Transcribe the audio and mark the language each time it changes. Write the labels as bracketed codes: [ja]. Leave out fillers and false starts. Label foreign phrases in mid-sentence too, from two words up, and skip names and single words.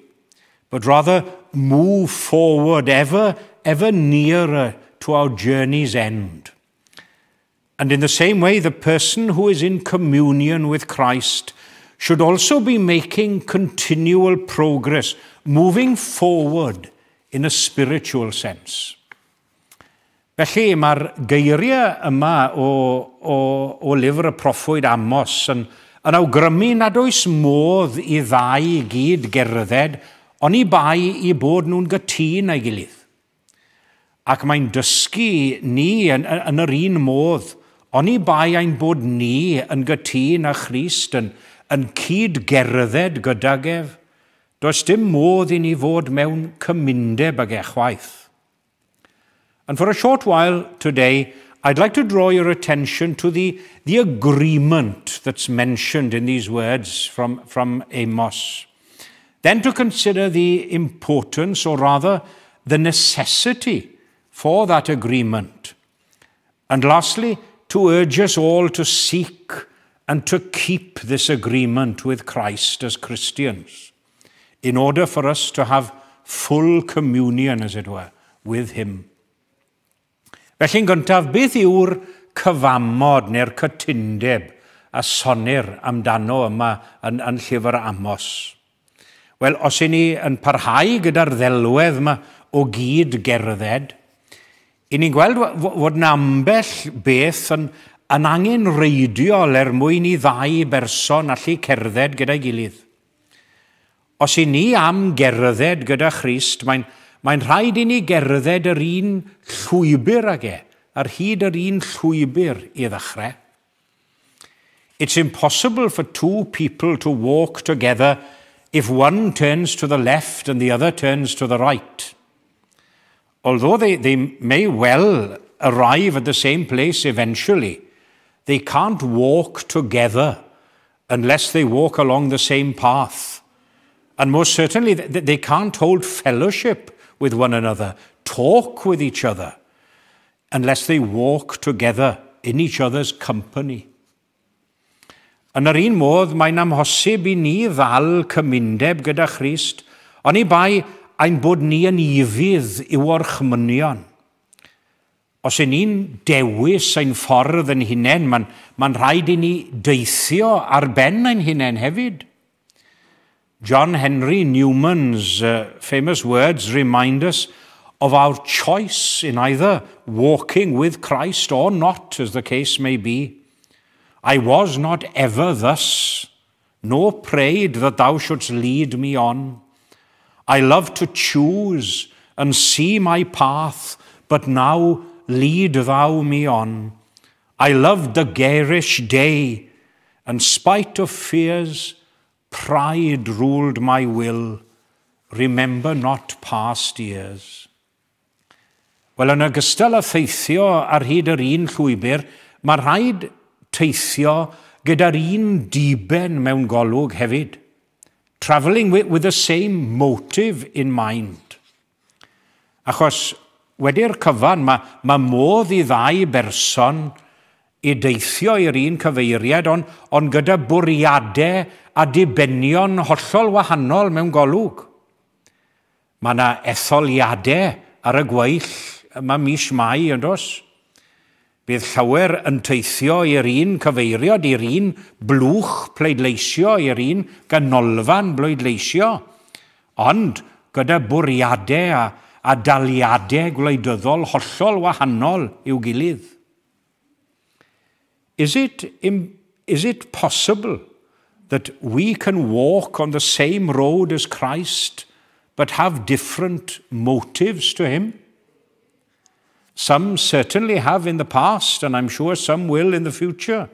[en] But rather move forward ever nearer to our journey's end. And in the same way, the person who is in communion with Christ should also be making continual progress, moving forward in a spiritual sense. [cy] Felly, mae'r geiriau yma o lyfr y proffwyd Amos yn awgrymu nad oes modd i ddau gyd gerdded, ond i bai i bod nhw'n gytun ei gilydd. Ac mae'n dysgu ni yn yr un modd, ond i bai ein bod ni yn gytun â Christ yn cyd gerdded gydag ef. Does dim modd i ni fod mewn cymundeb ag chwaith. [en] And for a short while today, I'd like to draw your attention to the agreement that's mentioned in these words from Amos. Then to consider the importance, or rather the necessity for that agreement. And lastly, to urge us all to seek and to keep this agreement with Christ as Christians, in order for us to have full communion, as it were, with him. [cy] Felly'n gyntaf, beth yw'r cyfamod neu'r cytundeb a sonir amdano yma yn llyfr Amos? Wel, os i ni yn parhau gyda'r ddelwedd yma o gyd gerdded, i ni'n gweld fod na ambell beth yn angen reidiol mwyn i ddau berson allu cerdded gyda'i gilydd. Os i ni am gerdded gyda Christ, mae'n rhaid i ni gerdded yr un llwybr ag ar hyd yr un llwybr i ddechrau. [en] It's impossible for two people to walk together if one turns to the left and the other turns to the right. Although they may well arrive at the same place eventually, they can't walk together unless they walk along the same path. And most certainly, they can't hold fellowship with one another, talk with each other, unless they walk together in each other's company. [cy] Yn yr un modd, mae'n amhosib i ni ddal cymundeb gyda Christ, ond i bai ein bod ni yn ifydd i'w orchmynion. Os y'n ni'n dewis ein ffordd yn hunain, mae'n rhaid i ni deithio ar ben ein hunain hefyd. [en] John Henry Newman's famous words remind us of our choice in either walking with Christ or not, as the case may be. I was not ever thus, nor prayed that thou shouldst lead me on. I love to choose and see my path, but now lead thou me on. I loved the garish day, and spite of fears, pride ruled my will. Remember not past years. [cy] Wel, yn ogystal â theithio ar hyd yr un llwybr, mae rhaid teithio gyda'r un diben mewn golwg hefyd. [en] Travelling with the same motive in mind. [cy] Achos wedi'r cyfan, mae modd i ddau berson i deithio i'r un cyfeiriad, ond gyda bwriadau a dibenion hollol wahanol mewn golwg. Mae yna etholiadau ar y gweill yma mis Mai, yn dos. Bydd llawer yn teithio i'r un cyfeiriad, i'r un blwch pleidleisio, i'r un ganolfan bleidleisio, ond gyda bwriadau a daliadau gwleidyddol hollol wahanol i'w gilydd. [en] Is it possible that we can walk on the same road as Christ but have different motives to him? Some certainly have in the past, and I'm sure some will in the future.